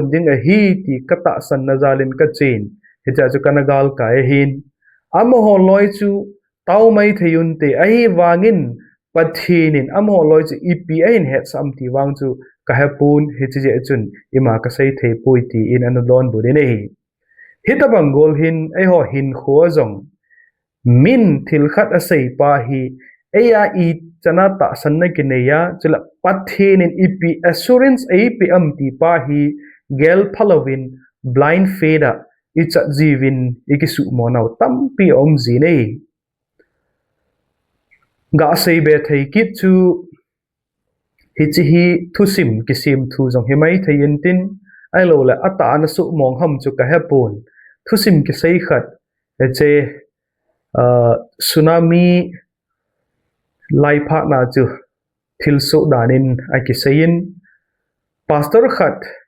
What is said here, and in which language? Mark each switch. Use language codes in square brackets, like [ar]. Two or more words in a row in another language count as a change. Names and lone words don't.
[tcz] ding a hi ti kata san nazalin kachin hecha chu kanagal ka hin amoho loi chu taw mai theyun te ai wangin pathinin amoho loi chu ipi ain het sam ti wang chu kahapun heche je chun ima ka sei thei pui ti in anodon budine hi hitabang gol hin eiho hinkho'a zong min thilkhat asei pa hi eiya I chana ta sanna kineya chila pathinin ipi assurance ip amti pa hi gel phalowin blind feda icha jiuvin ikisu monaw tampi om zine ga sei be thei kit chu Hiche hi thusim kisim thu jong hemai thein tin ai lo la ata na su mong ham chu ka hepun thusim ki sei khat che tsunami Lhepna na chu thilso danin aki sayin pastor khat